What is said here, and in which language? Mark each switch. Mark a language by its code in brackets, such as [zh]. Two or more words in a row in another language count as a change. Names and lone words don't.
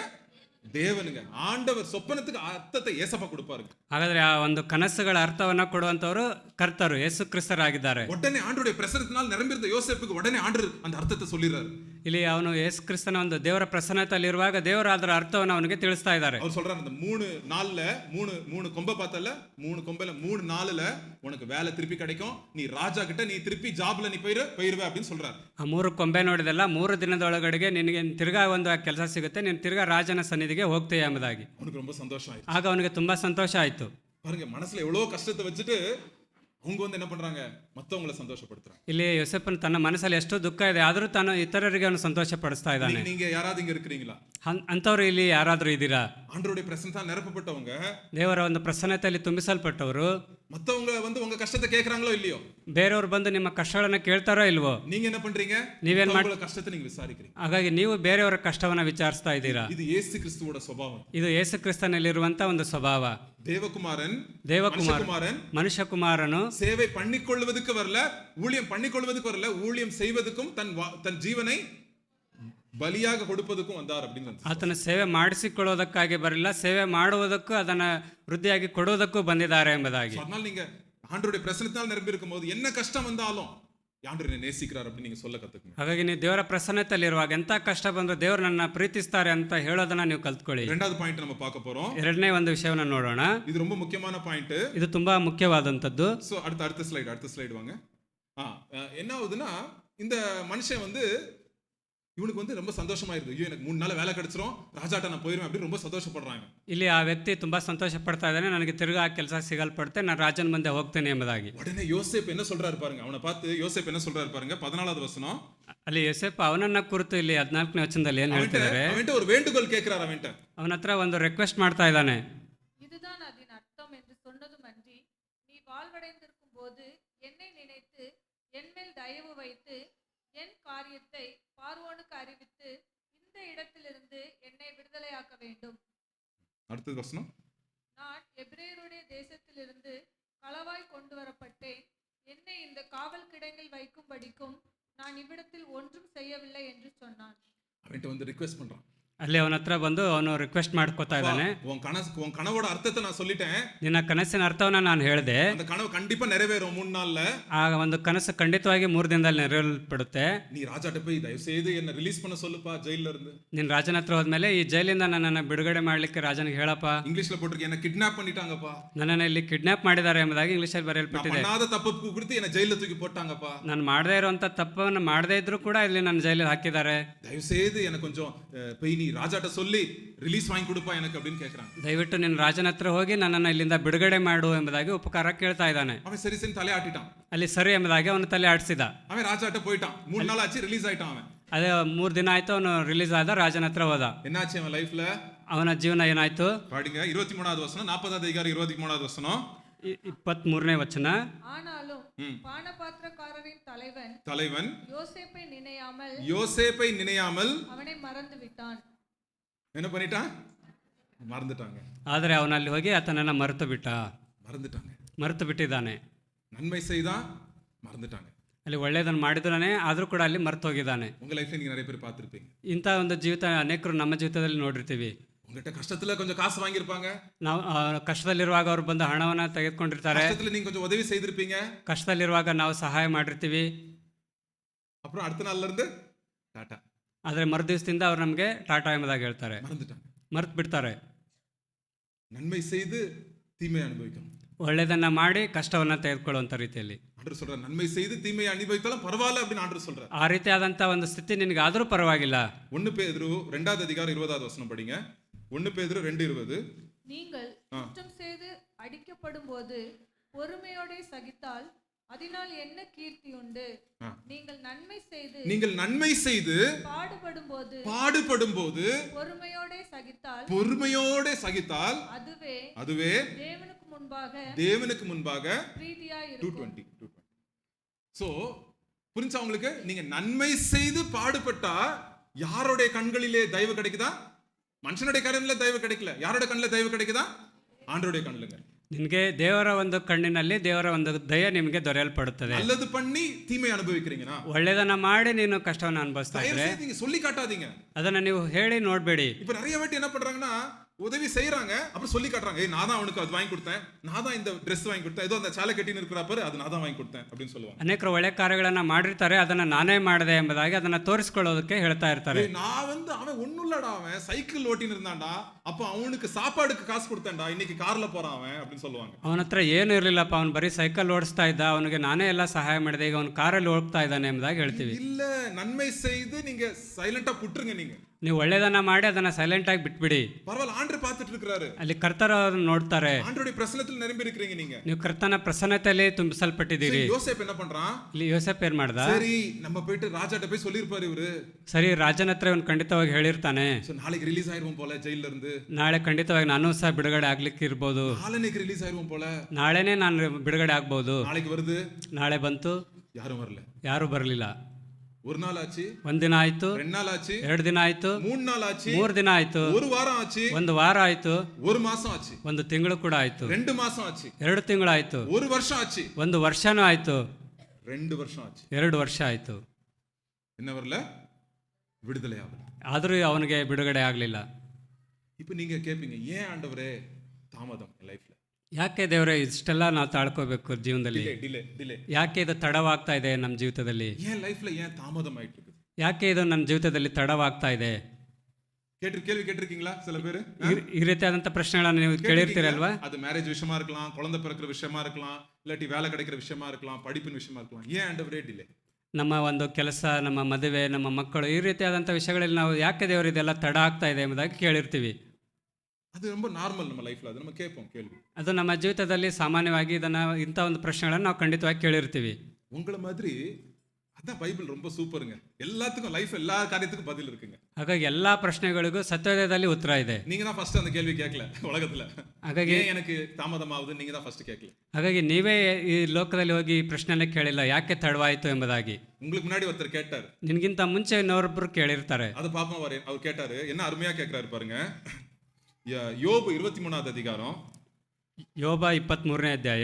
[kn] ದೇವನಿಗೆ. [ta] ಆಂಡವರ್ சொப்பனத்துக்கு ಅರ್ಥத்தை ஏசப்பா கொடுப்பாருங்க. [kn] ಹಾಗಾದ್ರೆ ಆ ಒಂದು ಕನಸುಗಳ ಅರ್ಥವನ್ನ ಕೊಡುವಂತವರು ಕರ್ತರು ಯೇಸು ಕ್ರಿಸ್ತರಾಗಿದ್ದಾರೆ. [ta] உடனே ஆண்டவருடைய பிரசன்னத்தினால் நிரம்பியிருந்த யோசேப்புக்கு உடனே ஆண்டவர் அந்த ಅರ್ಥத்தை சொல்லிறாரு. [kn] ಇಲ್ಲಿ ಅವನು ಯೇಸು ಕ್ರಿಸ್ತನ ಒಂದು ದೇವರ ಪ್ರಸನ್ನತೆಯಲ್ಲಿ ಇರುವಾಗ ದೇವರು ಅದರ ಅರ್ಥವನ್ನು ಅವನಿಗೆ ತಿಳಿಸ್ತಾ ಇದ್ದಾರೆ. [ta] அவர் சொல்றாரு, அந்த 3 நாள்ல 3 கொம்ப பார்த்தல, 3 கொம்பல 3 நாள்ல உனக்கு வேலை திருப்பி கிடைக்கும், நீ ராஜா கிட்ட நீ திருப்பி ಜಾಬ್ல நீ போயிருவே அப்படின்னு சொல்றாரு. [kn] ಆ 3 ಕೊಂಬೆ ನೋಡಿದಲ್ಲ, 3 ದಿನದೊಳಗಡೆಗೆ ನಿನಗೆ ತಿರ್ಗಾ ಒಂದು ಕೆಲಸ ಸಿಗುತ್ತೆ, ನೀನು ತಿರ್ಗಾ ರಾಜನ ಸನ್ನಿಧಿಗೆ ಹೋಗ್ತೀಯ ಎಂಬುದಾಗಿ. [ta] அவனுக்கு ரொம்ப சந்தோஷம் ஆயிடுச்சு. [kn] ಆಗ ಅವನಿಗೆ ತುಂಬಾ ಸಂತೋಷ ಆಯ್ತು. [ta] பாருங்க, மனசுல எவ்வளவு கஷ்டத்தை வச்சுட்டு அவங்க வந்து என்ன பண்றாங்க, மத்தவங்களை சந்தோஷப்படுத்துறாங்க. [kn] ಇಲ್ಲಿ ಯೋಸೇಫನ ತನ್ನ ಮನಸ್ಸಲ್ಲಿ ಎಷ್ಟು ದುಃಖ ಇದೆ, ಆದರೂ ತಾನು ಇತರರಿಗೆ ಅವನು ಸಂತೋಷ ಪಡಿಸ್ತಾ ಇದ್ದಾನೆ. [ta] நீங்க யாராவது இங்க இருக்கிறீங்களா? [kn] ಅಂತವ್ರು ಇಲ್ಲಿ ಯಾರಾದ್ರೂ ಇದ್ದೀರಾ? [ta] ஆண்டவருடைய பிரசன்னத்தால் நிரப்பப்பட்டவங்க, [kn] ದೇವರ ಒಂದು ಪ್ರಸನ್ನತೆಯಲ್ಲಿ ತುಂಬಿಸಲ್ಪಟ್ಟವರು, [ta] மத்தவங்க வந்து உங்க கஷ்டத்தை கேக்குறாங்களோ இல்லையோ, [kn] ಬೇರೆಯವರು ಬಂದು ನಿಮ್ಮ ಕಷ್ಟಗಳನ್ನ ಕೇಳ್ತಾರೋ ಇಲ್ವೋ, [ta] நீங்க என்ன பண்றீங்க, [kn] ನೀವೇನ್ [ta] உங்க கஷ்டத்தை நீங்க விசாரிக்கிறீங்க. [kn] ಹಾಗಾಗಿ ನೀವು ಬೇರೆಯವರ ಕಷ್ಟವನ್ನ ವಿಚಾರಿಸ್ತಾ ಇದ್ದೀರಾ. [ta] இது இயேசு கிறிஸ்துவோட ಸ್ವಭಾವ. [kn] ಇದು ಯೇಸು ಕ್ರಿಸ್ತನಲ್ಲಿರುವಂತ ಒಂದು ಸ್ವಭಾವ. [ta] தேவகுமாரன் [kn] ಮನುಷ್ಯಕುಮಾರನು [ta] சேவை பண்ணிக்கொள்வதற்கு வரல, ஊழியம் பண்ணிக்கொள்வதற்கு வரல, ஊழியம் செய்வதற்கும் தன் ஜீவனை [kn] ಬಲಿಯಾಗಿ ಕೊಡುವುದಕ್ಕೂ [ta] வந்தார் அப்படின்னு. [kn] ಆತನ ಸೇವೆ ಮಾಡಿಸಿಕೊಳ್ಳೋದಕ್ಕಾಗಿ ಬರಲಿಲ್ಲ, ಸೇವೆ ಮಾಡುವುದಕ್ಕೂ ಅದನ್ನ ವೃದ್ಧಿಯಾಗಿ ಕೊಡುವುದಕ್ಕೂ ಬಂದಿದ್ದಾರೆ ಎಂಬುದಾಗಿ. [ta] அதனால நீங்க ஆண்டவருடைய பிரசன்னத்தால் நிரம்பி இருக்கும்போது என்ன கஷ்டம் வந்தாலும் ஆண்டவர் என்னை நேசிக்கிறார் அப்படின்னு நீங்க சொல்ல கத்துக்கணும். [kn] ಹಾಗಾಗಿ ನೀವು ದೇವರ ಪ್ರಸನ್ನತೆಯಲ್ಲಿರುವಾಗ ಎಂತ ಕಷ್ಟ ಬಂದರೂ ದೇವರು ನನ್ನ ಪ್ರೀತಿಸ್ತಾರೆ ಅಂತ ಹೇಳೋದನ್ನ ನೀವು ಕಲ್ತ್ಕೊಳ್ಳಿ. [ta] இரண்டாவது பாயிண்ட் நம்ம பார்க்க போறோம். [kn] ಎರಡನೇ ಒಂದು ವಿಷಯವನ್ನ ನೋಡೋಣ. [ta] இது ரொம்ப முக்கியமான பாயிண்ட். [kn] ಇದು ತುಂಬಾ ಮುಖ್ಯವಾದಂತದ್ದು. [ta] சோ அடுத்த ஸ்லைடு வாங்க. என்ன ஆகுதுன்னா, இந்த மனுஷன் வந்து இவனுக்கு வந்து ரொம்ப சந்தோஷமா இருக்கு, ஐயோ எனக்கு 3 நாள் வேலை கிடைச்சிரும், ராஜாட்ட நான் போயிருவேன் அப்படின்னு ரொம்ப சந்தோஷப்படுறாங்க. [kn] ಇಲ್ಲಿ ಆ ವ್ಯಕ್ತಿ ತುಂಬಾ ಸಂತೋಷ ಪಡ್ತಾ ಇದ್ದಾನೆ, ನನಗೆ ತಿರುಗಾ ಕೆಲಸ ಸಿಗಲ್ಪಡುತ್ತೆ, ನಾನು ರಾಜನ ಮುಂದೆ ಹೋಗ್ತೇನೆ ಎಂಬುದಾಗಿ. [ta] உடனே யோசேப்பு என்ன சொல்றாரு பாருங்க, அவனை பார்த்து யோசேப்பு என்ன சொல்றாரு பாருங்க, 14வது வசனம். [kn] ಅಲ್ಲಿ ಯೋಸೇಫ ಅವನನ್ನ ಕುರಿತು ಇಲ್ಲಿ 14ನೇ ವಚನದಲ್ಲಿ ಏನು ಹೇಳ್ತಿದ್ದಾರೆ, [ta] அவன்ட்ட ஒரு வேண்டுகோள் கேக்குறாரு. [kn] ಅವನ ಹತ್ರ ಒಂದು ರಿಕ್ವೆಸ್ಟ್ ಮಾಡ್ತಾ ಇದ್ದಾನೆ. [ta] இதுதான் அதன் அர்த்தம் என்று சொன்னதுமன்றி, நீ வாழ்வடைந்திருக்கும் போது என்னை நினைத்து என் மேல் தயவு வைத்து என் காரியத்தை பார்வோனுக்கு அறிவித்து இந்த இடத்திலிருந்து என்னை விடுதலையாக்க வேண்டும். அடுத்த வசனம். நான் எபிரேயருடைய தேசத்திலிருந்து களவாய் கொண்டு வரப்பட்டேன், என்னை இந்த காவல் கிடங்கில் வைக்கும்படிக்கும் நான் இவ்விடத்தில் ஒன்றும் செய்யவில்லை என்று சொன்னான். அவன்ட்ட வந்து ரிக்வெஸ்ட் பண்றான். [kn] ಅಲ್ಲಿ ಅವನ ಹತ್ರ ಬಂದು ಅವನು ರಿಕ್ವೆಸ್ಟ್ ಮಾಡ್ಕೋತಾ ಇದ್ದಾನೆ. [ta] உன் கனவோட அர்த்தத்தை நான் சொல்லிட்டேன், [kn] ನಿನ್ನ ಕನಸಿನ ಅರ್ಥವನ್ನ ನಾನು ಹೇಳಿದೆ, [ta] அந்த கனவு கண்டிப்பா நிறைவேறும் 3 நாள்ல. [kn] ಆ ಒಂದು ಕನಸು ಖಂಡಿತವಾಗಿ 3 ದಿನದಲ್ಲಿ ನೆರವೇರಲ್ಪಡುತ್ತೆ. [ta] நீ ராஜாட்ட போய் தயவு செய்து என்ன ರಿಲೀಸ್ பண்ண சொல்லுப்பா ஜெயில்ல இருந்து. [kn] ನಿನ್ನ ರಾಜನ ಹತ್ರ ಹೋದ್ಮೇಲೆ ಈ ಜೈಲಿಂದ ನನ್ನನ್ನು ಬಿಡುಗಡೆ ಮಾಡ್ಲಿಕ್ಕೆ ರಾಜನಿಗೆ ಹೇಳಪ್ಪ. [ta] ಇಂಗ್ಲಿಷ್ல போட்டிருக்கு, என்ன கிட்னாப் பண்ணிட்டாங்கப்பா, [kn] ನನ್ನನ್ನು ಇಲ್ಲಿ ಕಿಡ್ನಾಪ್ ಮಾಡಿದ್ದಾರೆ ಎಂಬುದಾಗಿ ಇಂಗ್ಲಿಷಲ್ಲಿ ಬರೆಯಲ್ಪಟ್ಟಿದೆ. [ta] பண்ணாத தப்புக்கு குறித்து என்ன ஜெயில்ல தூக்கி போட்டாங்கப்பா, [kn] ನಾನು ಮಾಡದೇ ಇರುವಂತ ತಪ್ಪನ್ನು ಮಾಡದೇ ಇದ್ರೂ ಕೂಡ ಇಲ್ಲಿ ನನ್ನ ಜೈಲಿಗೆ ಹಾಕಿದ್ದಾರೆ, [ta] தயவு செய்து எனக்கு கொஞ்சம் போய் நீ ராஜாட்ட சொல்லி ರಿಲೀಸ್ வாங்கி கொடுப்பா எனக்கு அப்படின்னு கேக்குறாங்க. [kn] ದಯವಿಟ್ಟು ನಿನ್ನ ರಾಜನ ಹತ್ರ ಹೋಗಿ ನನ್ನನ್ನು ಇಲ್ಲಿಂದ ಬಿಡುಗಡೆ ಮಾಡು ಎಂಬುದಾಗಿ ಉಪಕಾರ ಕೇಳ್ತಾ ಇದ್ದಾನೆ. [ta] அவன் சரி சரி தலை ஆட்டிட்டான். [kn] ಅಲ್ಲಿ ಸರಿ ಎಂಬುದಾಗಿ ಅವನು ತಲೆ ಆಡಿಸಿದ. [ta] அவன் ராஜாட்ட போயிட்டான், 3 நாள் ஆச்சு, ರಿಲೀಸ್ ஆயிட்டான். அவன் [kn] ಅದೇ 3 ದಿನ ಆಯ್ತು, ಅವನು ರಿಲೀಸ್ ಆದ, ರಾಜನ ಹತ್ರ ಹೋದ. [ta] என்னாச்சு அவன் லைஃப்ல, [kn] ಅವನ ಜೀವನ ಏನಾಯ್ತು? [ta] பாருங்க 23வது வசனம், 40வது அதிகாரம் 23வது வசனம். [kn] 23ನೇ ವಚನ. [ta] ஆனாலும் பானபாத்திரக்காரரின் தலைவன் யோசேப்பை நினையாமல் அவனை மறந்து விட்டான். என்ன பண்ணிட்டான்? மறந்துட்டாங்க. [kn] ಆದರೆ ಅವನಲ್ಲಿ ಹೋಗಿ ಆತನನ್ನು ಮರೆತು ಬಿಟ್ಟಿದ್ದಾನೆ. [ta] நன்மை செய்தா மறந்துட்டாங்க. [kn] ಅಲ್ಲಿ ಒಳ್ಳೆಯದನ್ನು ಮಾಡಿದ್ದಾನೆ, ಆದರೂ ಕೂಡ ಅಲ್ಲಿ ಮರೆತು ಹೋಗಿದ್ದಾನೆ. [ta] உங்க லைஃப்ல நீங்க நிறைய பேர் பார்த்திருப்பீங்க. [kn] ಇಂಥ ಒಂದು ಜೀವಿತ ಅನೇಕರು ನಮ್ಮ ಜೀವಿತದಲ್ಲಿ ನೋಡಿರ್ತೀವಿ. [ta] உங்ககிட்ட கஷ்டத்துல கொஞ்சம் காசு வாங்கியிருப்பாங்க. [kn] ನಾವು ಕಷ್ಟದಲ್ಲಿರುವಾಗ ಅವ್ರು ಬಂದು ಹಣವನ್ನು ತೆಗೆದುಕೊಂಡಿರ್ತಾರೆ. [ta] கஷ்டத்துல நீங்க கொஞ்சம் உதவி செய்திருப்பீங்க. [kn] ಕಷ್ಟದಲ್ಲಿರುವಾಗ ನಾವು ಸಹಾಯ ಮಾಡಿರ್ತೀವಿ. [ta] அப்புறம் அடுத்த நாள்ல இருந்து டாடா. [kn] ಆದರೆ ಮರುದಿವಸದಿಂದ ಅವ್ರು ನಮಗೆ ಟಾಟಾ ಎಂಬುದಾಗಿ ಹೇಳ್ತಾರೆ, [ta] மறந்துட்டாங்க. [kn] ಮರೆತು ಬಿಡ್ತಾರೆ. [ta] நன்மை செய்து தீமை அனுபவிக்கணும். [kn] ಒಳ್ಳೆಯದನ್ನ ಮಾಡಿ ಕಷ್ಟವನ್ನು ತೆಗೆದುಕೊಳ್ಳುವಂಥ ರೀತಿಯಲ್ಲಿ [ta] ஆண்டவர் சொல்றார், நன்மை செய்து தீமையை அனுபவித்தாலும் பரவாயில்ல அப்படின்னு ஆண்டவர் சொல்றார். [kn] ಆ ರೀತಿಯಾದಂಥ ಒಂದು ಸ್ಥಿತಿ ನಿನಗೆ ಆದರೂ ಪರವಾಗಿಲ್ಲ. [ta] 1 பேதுரு 2வது அதிகாரம் 20வது வசனம் படிங்க. 1 பேதுரு 2:20. நீங்கள் குற்றம் செய்து அடிக்கப்படும் போது பொறுமையோட சகித்தால் அதனால் என்ன கீர்த்தி உண்டு? நீங்கள் நன்மை செய்து பாடுபடும் போது பொறுமையோட சகித்தால் அதுவே தேவனுக்கு முன்பாக பிரீதியாய் இருக்கும். 2:20. சோ புரிஞ்சா உங்களுக்கு? நீங்க நன்மை செய்து பாடுபட்டா யாரோட கண்களிலே தயவு கிடைக்குதா? மனுஷனுடைய கண்ணில தயவு கிடைக்கல. யாரோட கண்ணில தயவு கிடைக்குதா? ஆண்டவருடைய கண்ணிலங்க. [kn] ನಿನಗೆ ದೇವರ ಒಂದು ಕಣ್ಣಿನಲ್ಲಿ ದೇವರ ಒಂದು ದಯ ನಿಮಗೆ ದೊರೆಯಲ್ಪಡುತ್ತದೆ. [ta] நல்லது பண்ணி தீமை அனுபவிக்கிறீங்கன்னா, [kn] ಒಳ್ಳೆದನ್ನ ಮಾಡಿ ನೀನು ಕಷ್ಟವನ್ನು ಅನುಭವಿಸ್ತಾ ಇದ್ರೆ [ta] நீங்க சொல்லி காட்டாதீங்க. [kn] ಅದನ್ನ ನೀವು ಹೇಳಿ ನೋಡ್ಬೇಡಿ. [ta] இப்ப நிறைய வாட்டி என்ன பண்றாங்கன்னா, உதவி செய்யறாங்க, அப்புறம் சொல்லி காட்டுறாங்க, ஏய் நான் தான் அவனுக்கு அது வாங்கி கொடுத்தேன், நான் தான் இந்த Dress வாங்கி கொடுத்தேன், ஏதோ அந்த சாலை கட்டின்னு இருக்கிற பாரு அது நான் தான் வாங்கி கொடுத்தேன் அப்படின்னு சொல்லுவாங்க. [kn] ಅನೇಕರು ಒಳ್ಳೆ ಕಾರ್ಯಗಳನ್ನ ಮಾಡಿರ್ತಾರೆ, ಅದನ್ನ ನಾನೇ ಮಾಡಿದೆ ಎಂಬುದಾಗಿ ಅದನ್ನ ತೋರಿಸ್ಕೊಳ್ಳೋದಕ್ಕೆ ಹೇಳ್ತಾ ಇರ್ತಾರೆ. [ta] நான் வந்து அவன் ஒண்ணும் இல்லடா, அவன் சைக்கிள் ஓட்டின்னு இருந்தான்டா, அப்ப அவனுக்கு சாப்பாடுக்கு காசு கொடுத்தேன்டா, இன்னைக்கு கார்ல போறான் அவன் அப்படின்னு சொல்லுவாங்க. [kn] ಅವನ ಹತ್ರ ಏನು ಇರ್ಲಿಲ್ಲಪ್ಪ, ಅವನು ಬರೀ ಸೈಕಲ್ ಓಡಿಸ್ತಾ ಇದ್ದ, ಅವನಿಗೆ ನಾನೇ ಎಲ್ಲ ಸಹಾಯ ಮಾಡಿದೆ, ಈಗ ಅವನು ಕಾರಲ್ಲಿ ಹೋಗ್ತಾ ಇದ್ದಾನೆ ಎಂಬುದಾಗಿ ಹೇಳ್ತೀವಿ. [ta] இல்ல, நன்மை செய்து நீங்க சைலண்டா புட்டுருங்க. நீங்க [kn] ನೀವು ಒಳ್ಳೆದನ್ನ ಮಾಡಿ ಅದನ್ನ ಸೈಲೆಂಟ್ ಆಗಿ ಬಿಟ್ಬಿಡಿ. [ta] பரவாயில்ல, ஆண்டவர் பார்த்துட்டு இருக்காரு. [kn] ಅಲ್ಲಿ ಕರ್ತರು ನೋಡ್ತಾರೆ. [ta] ஆண்டவருடைய பிரசன்னத்தில் நிரம்பி இருக்கீங்க. நீங்க [kn] ನೀವು ಕರ್ತನ ಪ್ರಸನ್ನತೆಯಲ್ಲಿ ತುಂಬಿಸಲ್ಪಟ್ಟಿದ್ದೀರಿ. [ta] யோசேப் என்ன பண்றான்? [kn] ಇಲ್ಲಿ ಯೋಸೇಫ್ ಏನ್ ಮಾಡ್ದ? [ta] சரி நம்ம போயிட்டு ராஜாட்ட போய் சொல்லிருப்பாரு ಇವರು. [kn] ಸರಿ, ರಾಜನ ಹತ್ರ ಇವನು ಖಂಡಿತವಾಗಿ ಹೇಳಿರ್ತಾನೆ, [ta] நாளைக்கு ரிலீஸ் ஆயிருவோம் போல ஜெயில இருந்து, [kn] ನಾಳೆ ಖಂಡಿತವಾಗಿ ನಾನು ಸಹ ಬಿಡುಗಡೆ ಆಗ್ಲಿಕ್ಕೆ ಇರ್ಬೋದು, [ta] நாளைக்கு ரிலீஸ் ஆயிருவோம் போல, [kn] ನಾಳೆನೇ ನಾನು ಬಿಡುಗಡೆ ಆಗ್ಬಹುದು, [ta] நாளைக்கு வருது, [kn] ನಾಳೆ ಬಂತು, ಯಾರು ಬರಲಿಲ್ಲ. [ta] ஒரு நாள் ஆச்சு, [kn] ಒಂದಿನ ಆಯ್ತು, [ta] 2 நாள் ಆச்சு, [kn] 2 ದಿನ ಆಯ್ತು, [ta] 3 நாள் ஆச்சு, [kn] 3 ದಿನ ಆಯ್ತು, [ta] 1 ವಾರ ಆச்சு, [kn] 1 ವಾರ ಆಯ್ತು, [ta] 1 மாசம் ஆச்சு, [kn] 1 ತಿಂಗಳು ಕೂಡ ಆಯ್ತು, [ta] 2 மாசம் ஆச்சு, [kn] 2 ತಿಂಗಳು ಆಯ್ತು, [ta] 1 வருஷம் ஆச்சு, [kn] 1 ವರ್ಷನೂ ಆಯ್ತು, [ta] 2 வருஷம் ஆச்சு, [kn] 2 ವರ್ಷ ಆಯ್ತು. [ta] என்ன வரல? விடுதலை ஆகல. [kn] ಆದರೂ ಅವನಿಗೆ ಬಿಡುಗಡೆ ಆಗಲಿಲ್ಲ. [ta] இப்போ நீங்க கேப்பீங்க, ஏன் ஆண்டவரே தாமதம் லைஃப்ல? [kn] ಯಾಕೆ ದೇವರೇ ಇಷ್ಟೆಲ್ಲ ನಾವು ತಾಳ್ಕೋಬೇಕು ಜೀವನದಲ್ಲಿ? ಡಿಲೇ ಯಾಕೆ ಇದು ತಡವಾಗ್ತಾ ಇದೆ ನಮ್ಮ ಜೀವಿತದಲ್ಲಿ? [ta] ஏன் லைஃப்ல ஏன் தாமதம் ஆயிட்டு இருக்குது? [kn] ಯಾಕೆ ಇದು ನನ್ನ ಜೀವಿತದಲ್ಲಿ ತಡವಾಗ್ತಾ ಇದೆ? [ta] கேள்வி கேட்டிருக்கீங்களா? சில பேர் [kn] ಈ ರೀತಿಯಾದಂಥ ಪ್ರಶ್ನೆಗಳನ್ನು ನೀವು ಕೇಳಿರ್ತೀರಲ್ವಾ? [ta] அது மேரேஜ் விஷயமா இருக்கலாம், குழந்தை பிறக்கிற விஷயமா இருக்கலாம், இல்லாட்டி வேலை கிடைக்கிற விஷயமா இருக்கலாம், படிப்பின் விஷயமா இருக்கலாம். ஏன் ஆண்டவரே டிலே? [kn] ನಮ್ಮ ಒಂದು ಕೆಲಸ, ನಮ್ಮ ಮದುವೆ, ನಮ್ಮ ಮಕ್ಕಳು, ಈ ರೀತಿಯಾದಂಥ ವಿಷಯಗಳಲ್ಲಿ ನಾವು ಯಾಕೆ ದೇವರು ಇದೆಲ್ಲ ತಡ ಆಗ್ತಾ ಇದೆ ಎಂಬುದಾಗಿ ಕೇಳಿರ್ತೀವಿ. ಅದು ரொம்ப ನಾರ್ಮಲ್ ನಮ್ಮ ಲೈಫ್ல, ಅದು ನಮ್ಮ ಕೇಳ್ಪೋம் ಕೇಳ್ವಿ. ಅದು ನಮ್ಮ ಜೀವಿತದಲ್ಲಿ ಸಾಮಾನ್ಯವಾಗಿ ಇಂಥ ಒಂದು ಪ್ರಶ್ನೆಗಳನ್ನು ನಾವು ಖಂಡಿತವಾಗಿ ಕೇಳಿರ್ತೀವಿ. [ta] உங்களை மாதிரி அதான் பைபிள் ரொம்ப சூப்பருங்க. எல்லாத்துக்கும் லைஃப் எல்லா காரியத்துக்கும் பதில் இருக்குங்க. [kn] ಹಾಗಾಗಿ ಎಲ್ಲಾ ಪ್ರಶ್ನೆಗಳಿಗೂ ಸತ್ಯವೇದದಲ್ಲಿ ಉತ್ತರ ಇದೆ. [ta] நீங்க தான் ஃபர்ஸ்ட் அந்த கேள்வி கேட்கல உலகத்துல. [kn] ಹಾಗಾಗಿ [ta] எனக்கு தாமதம் ஆகுது நீங்க தான் ஃபர்ஸ்ட் கேட்கல. [kn] ಹಾಗಾಗಿ ನೀವೇ ಈ ಲೋಕದಲ್ಲಿ ಹೋಗಿ ಈ ಪ್ರಶ್ನೆನೇ ಕೇಳಿಲ್ಲ, ಯಾಕೆ ತಡವಾಯಿತು ಎಂಬುದಾಗಿ. [ta] உங்களுக்கு முன்னாடி ஒருத்தர் கேட்டார், [kn] ನಿನಗಿಂತ ಮುಂಚೆ ಇನ್ನೊಬ್ಬರು ಕೇಳಿರ್ತಾರೆ. [ta] அது பாப்போம். அவர் கேட்டாரு, என்ன அருமையா கேட்கிறாரு பாருங்க. யோபு 23வது அதிகாரம், [kn] யோப 23ನೇ ಅಧ್ಯಾಯ.